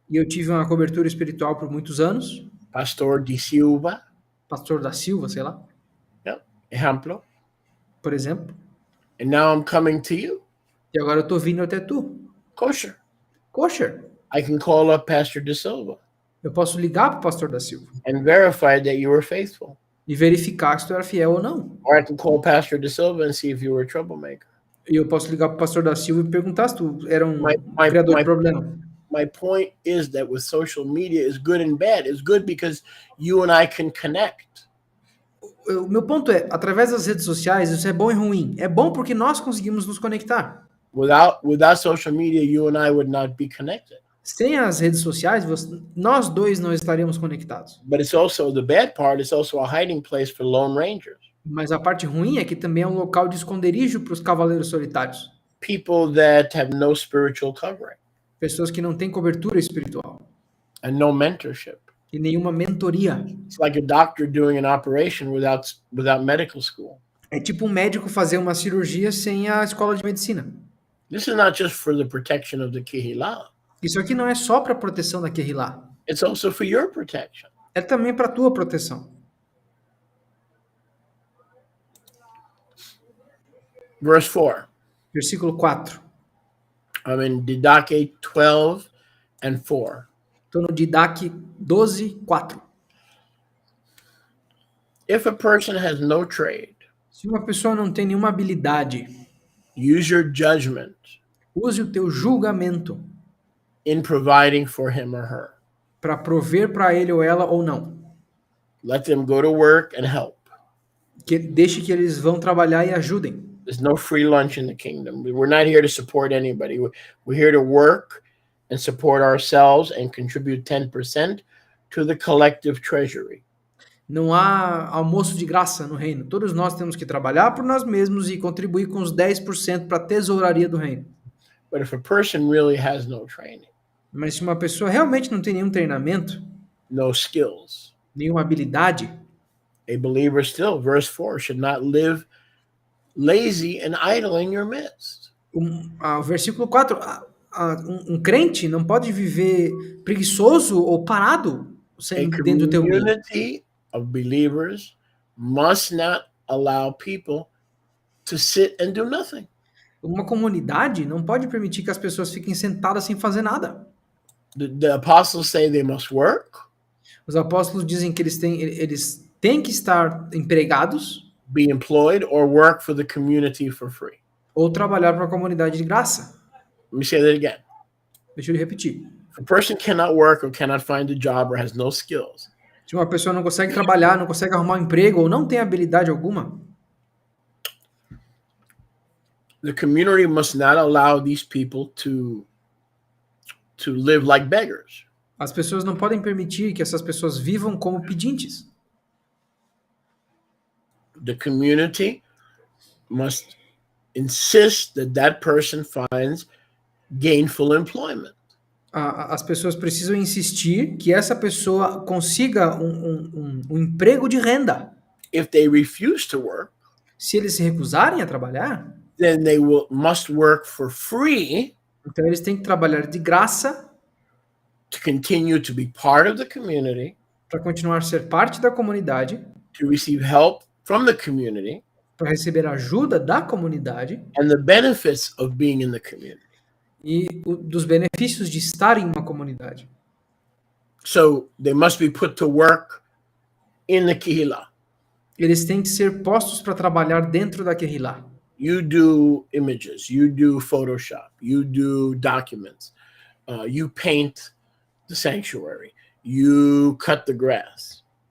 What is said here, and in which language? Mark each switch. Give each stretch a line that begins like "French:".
Portuguese: E eu tive uma cobertura espiritual por muitos anos. Pastor de Silva, Pastor da Silva, sei lá, ejemplo, por exemplo.
English: and now I'm coming to you,
Portuguese: E agora eu estou vindo até tu.
English: kosher.
Portuguese: Kosher.
English: I can call up Pastor de Silva
Portuguese: Eu posso ligar para o pastor da Silva
English: and verify that you were faithful.
Portuguese: e verificar se tu era fiel ou não.
English: Or I can call Pastor de Silva and see if you were a troublemaker.
Portuguese: E eu posso ligar para o pastor da Silva e perguntar se tu era um
English: My
Portuguese: criador de problema.
English: my point is that with social media is good and bad. It's good because you and I can connect.
Portuguese: O meu ponto é, através das redes sociais, isso é bom e ruim. É bom porque nós conseguimos nos conectar.
English: Without social media, you and I would not be connected.
Portuguese: Sem as redes sociais, nós dois não estaríamos conectados.
English: But it's also the bad part. It's also a hiding place for lone rangers.
Portuguese: Mas a parte ruim é que também é um local de esconderijo para os cavaleiros solitários.
English: People that have no spiritual covering
Portuguese: Pessoas que não têm cobertura espiritual
English: and no mentorship.
Portuguese: e nenhuma mentoria.
English: It's like a doctor doing an operation without medical school.
Portuguese: É tipo um médico fazer uma cirurgia sem a escola de medicina.
English: This is not just for the protection of the Kehillah.
Portuguese: Isso aqui não é só para proteção da Kehillah.
English: It's also for your protection.
Portuguese: É também para a tua proteção.
English: Verse 4.
Portuguese: Versículo 4.
English: I'm in Didache 12 and 4.
Portuguese: Estou no Didache 12, 4.
English: If a person has no trade,
Portuguese: Se uma pessoa não tem nenhuma habilidade,
English: use your judgment
Portuguese: use o teu julgamento
English: in providing for him or her.
Portuguese: para prover para ele ou ela ou não.
English: Let them go to work and help.
Portuguese: Deixe que eles vão trabalhar e ajudem.
English: There's no free lunch in the kingdom. We're not here to support anybody. We're here to work and support ourselves and contribute 10% to the collective treasury.
Portuguese: Não há almoço de graça no reino. Todos nós temos que trabalhar por nós mesmos e contribuir com os 10% para a tesouraria do reino.
English: But if a person really has no training,
Portuguese: Mas se uma pessoa realmente não tem nenhum treinamento,
English: no skills,
Portuguese: nenhuma habilidade,
English: a believer still, verse 4, should not live lazy and idle in your midst.
Portuguese: O versículo 4, um crente não pode viver preguiçoso ou parado
English: A
Portuguese: dentro do teu meio.
English: community of believers must not allow people to sit and do nothing.
Portuguese: Uma comunidade não pode permitir que as pessoas fiquem sentadas sem fazer nada.
English: The apostles say they must work,
Portuguese: Os apóstolos dizem que eles têm que estar empregados
English: be employed, or work for the community for free.
Portuguese: ou trabalhar para a comunidade de graça.
English: Let me say that again.
Portuguese: Deixa eu repetir.
English: If a person cannot work or cannot find a job or has no skills,
Portuguese: Se uma pessoa não consegue trabalhar, não consegue arrumar um emprego ou não tem habilidade alguma,
English: the community must not allow these people to live like beggars.
Portuguese: as pessoas não podem permitir que essas pessoas vivam como pedintes.
English: The community must insist that that person finds gainful employment.
Portuguese: As pessoas precisam insistir que essa pessoa consiga um emprego de renda.
English: If they refuse to work,
Portuguese: Se eles se recusarem a trabalhar,
English: then they must work for free
Portuguese: então eles têm que trabalhar de graça
English: to continue to be part of the community,
Portuguese: para continuar a ser parte da comunidade,
English: to receive help from the community,
Portuguese: para receber ajuda da comunidade
English: and the benefits of being in the community.
Portuguese: e dos benefícios de estar em uma comunidade.
English: So they must be put to work in the Kehillah.
Portuguese: Eles têm que ser postos para trabalhar dentro da Kehillah.
English: You do images, you do Photoshop, you do documents, you paint the sanctuary, you cut the grass.